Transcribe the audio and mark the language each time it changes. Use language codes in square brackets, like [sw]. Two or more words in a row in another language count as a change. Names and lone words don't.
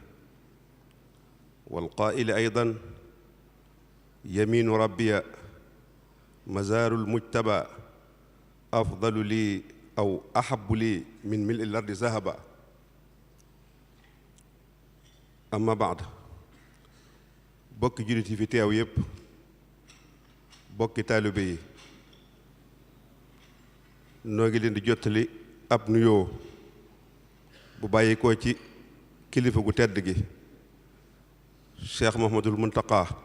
[ar] والقائل أيضا: يمين ربي مزار المجتبى أفضل لي أو أحب لي من ملء الأرض ذهبا. أما بعد، [wo] bokki jullit yi fi teew yépp, bokki taalibe yi, noo ngi leen di jottali ab nuyoo bu bàyyikoo ci kilifa gu tedd gi Cheikh Mouhamadoul Mountakha,